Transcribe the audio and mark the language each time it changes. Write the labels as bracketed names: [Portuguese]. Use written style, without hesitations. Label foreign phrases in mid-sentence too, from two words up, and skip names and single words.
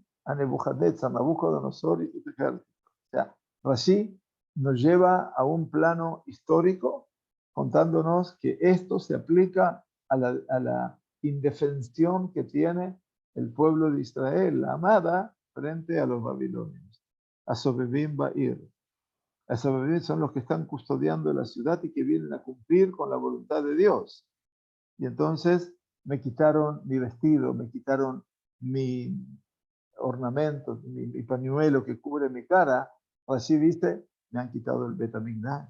[Spanish] A Nebuchadnezzar, Nabucodonosor y sus ejércitos. O sea, Rashi nos lleva a un plano histórico contándonos que esto se aplica a la indefensión que tiene el pueblo de Israel, la amada, frente a los babilonios. [Hebrew] הסובבים בעיר. [Spanish] Asobebim son los que están custodiando la ciudad y que vienen a cumplir con la voluntad de Dios. Y entonces me quitaron mi vestido, me quitaron mi ornamentos, mi pañuelo que cubre mi cara, así dice, me han quitado el Betamigdash.